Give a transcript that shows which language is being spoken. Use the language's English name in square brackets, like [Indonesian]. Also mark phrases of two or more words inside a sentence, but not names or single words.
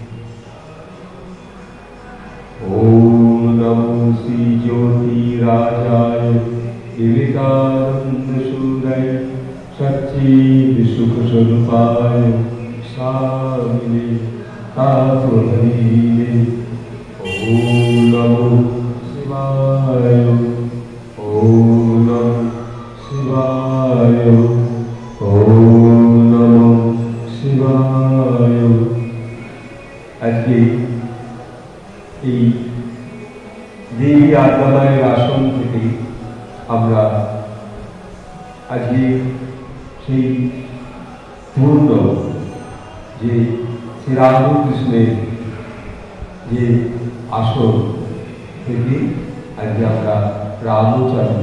[Sanskrit] ओम नमो श्री ज्योतिराजाय विवेकानंदसूरय सच्चिदसुखस्वरूपाय स्वामिने तापहरिणे। ओम नमो शिवाय। ओम नमो शिवाय। ओम नमो शिवाय। [Hindi] आज के [Bangla] এই দেবী আদ্যালয়ের আসন থেকে আমরা আজকে সেই পূর্ণ যে শ্রীরামকৃষ্ণের যে আসন থেকে আজকে আমরা রামচন্দ্র